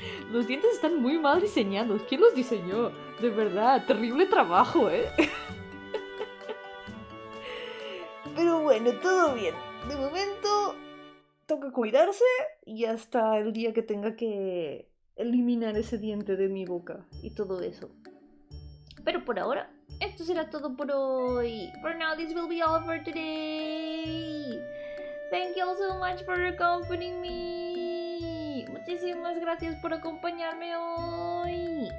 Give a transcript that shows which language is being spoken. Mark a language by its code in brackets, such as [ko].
[es] Los dientes están muy mal diseñados. ¿Quién los diseñó? De verdad, terrible trabajo, Pero bueno, todo bien. De momento, toca cuidarse y hasta el día que tenga que eliminar ese diente de mi boca y todo eso. Pero por ahora, esto será todo por hoy. [en] For now, this will be all for today. Thank you all so much for accompanying me. [es] Muchísimas gracias por acompañarme hoy.